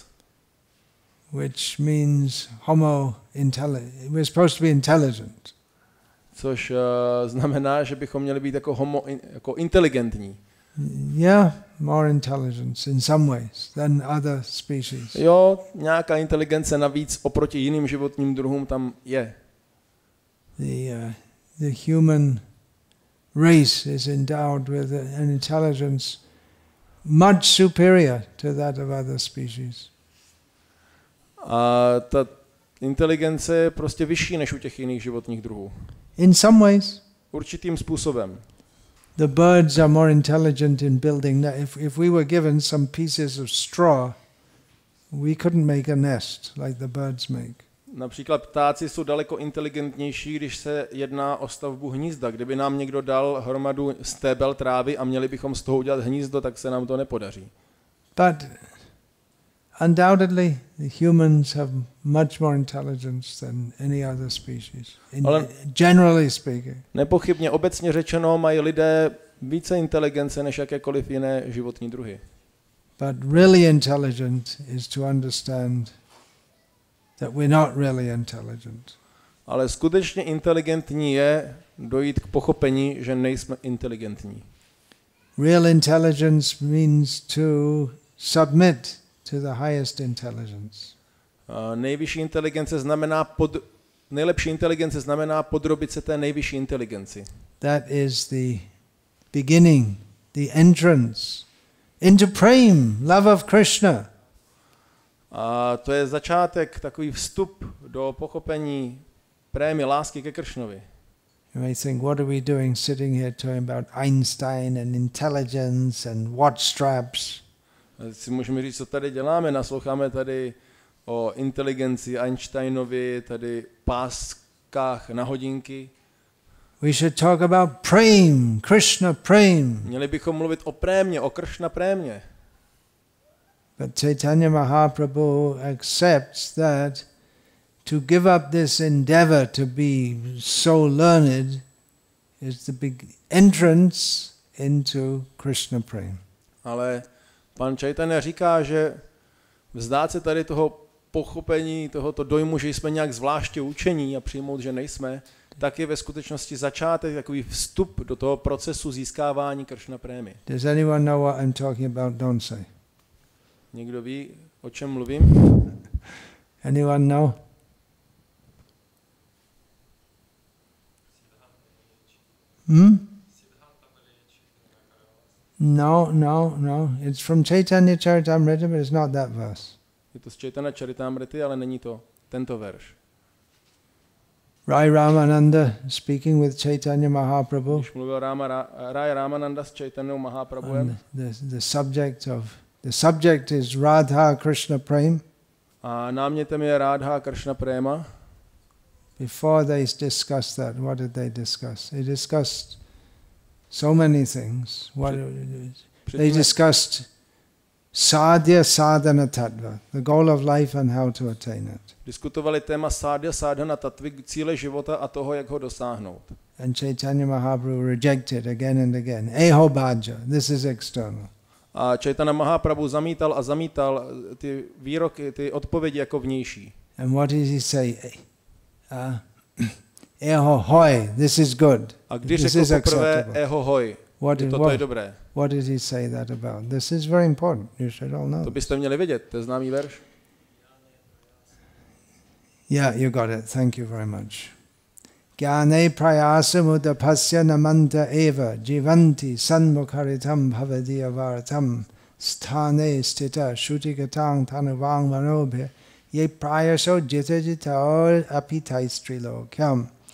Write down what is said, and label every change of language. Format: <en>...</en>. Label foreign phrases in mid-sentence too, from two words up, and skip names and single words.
<en>Which means we're supposed to be intelligent.</en> <cs>Což znamená, že bychom měli být jako inteligentní.</cs> <en>Yeah, more intelligence in some ways than other species.</en> <cs>Jo, nějaká inteligence navíc oproti jiným životním druhům tam je.</cs> <en>The human race is endowed with an intelligence much superior to that of other species.</en> <cs>A ta inteligence je prostě vyšší než u těch jiných životních druhů.</cs> <en>In some ways.</en> <cs>Určitým způsobem.</cs> <en>The birds are more intelligent in building. If we were given some pieces of straw, we couldn't make a nest like the birds make.</en> <cs>Například ptáci jsou daleko inteligentnější, když se jedná o stavbu hnízda. Kdyby nám někdo dal hromadu stébel trávy a měli bychom z toho udělat hnízdo, tak se nám to nepodaří.</cs> <en>But undoubtedly the humans have much more intelligence than any other species, generally speaking.</en> <cs>Nepochybně obecně řečeno mají lidé více inteligence než jakékoliv jiné životní druhy.</cs> <en>But really intelligent is to understand that we're not really intelligent.</en> <cs>Ale skutečně inteligentní je dojít k pochopení, že nejsme inteligentní.</cs> <en>Real intelligence means to submit to the highest intelligence.</en> <cs>Nejvyšší inteligence znamená nejlepší inteligence znamená podrobit se té nejvyšší inteligenci.</cs> <en>That is the beginning, the entrance into prema, love of Krishna.</en> <cs>A to je začátek, takový vstup do pochopení prémy lásky ke Kršnovi.</cs> <en>You may think, what are we doing sitting here talking about Einstein and intelligence and watch straps?</en> <cs>Si můžeme říct, co tady děláme, nasloucháme tady o inteligenci Einsteinovi, tady páskách na hodinky.</cs> <en>We should talk about prema,</en> <sa>Krishna prema.</sa> <cs>Měli bychom mluvit o prémě, o Kršna prémě.</cs> <en>But Chaitanya Mahaprabhu accepts that to give up this endeavor to be so learned is the big entrance into</en> <sa>Krishna prema.</sa> <cs>Ale pan Chaitanya říká, že vzdát se tady toho pochopení, tohoto dojmu, že jsme nějak zvláště učení a přijmout, že nejsme, tak je ve skutečnosti začátek, takový vstup do toho procesu získávání Krishna prémy.</cs> <en>Does anyone know what I'm talking about? Don't say.</en> <cs>Někdo ví, o čem mluvím?</cs> <en>Anyone know? No. It's from Chaitanya Charitamrita, but it's not that verse.</en> <cs>Je to z Chaitanya Charitamrity, ale není to tento verš.</cs> <en>Rai Ramananda speaking with Chaitanya Mahaprabhu.</en> <cs>Když mluvil Rai Ramananda s Chaitanyou Mahaprabhuem.</cs> <en>The subject is Radha Krishna Prem.</en> <cs>A námětem je Radha Krishna Prema.</cs> <en>Before they discussed that, what did they discuss? They discussed so many things. They discussed</en> <sa>sadhya sadhana tattva,</sa> <en>the goal of life and how to attain it.</en> <cs>Diskutovali téma</cs> <sa>sadhya sadhana tattvy,</sa> <cs>cíle života a toho, jak ho dosáhnout.</cs> <en>And Chaitanya Mahaprabhu rejected again and again.</en> <bn>Eho bhaja,</bn> <en>this is external.</en> <cs>A Chaitanya Mahaprabhu zamítal ty výroky, ty odpovědi jako vnější.</cs> <en>And what did he say?</en> <bn>Eho hoi,</bn> <en>this is good.</en> <cs>A když řekl poprvé</cs> <bn>eho hoi,</bn> <cs>toto je dobré.</cs> <en>What did he say that about? This is very important. You should all know.</en> <cs>To byste měli vědět, to je známý verš.</cs> <en>Yeah, you got it. Thank you very much.</en> <sa>Gyane prayasam udapasya namanta eva jivanti sanmukharitam bhavadiyavartam sthane stita shutikatang tanuvang manobhe ye prayaso jitajitao apitaistrilokyam.</sa>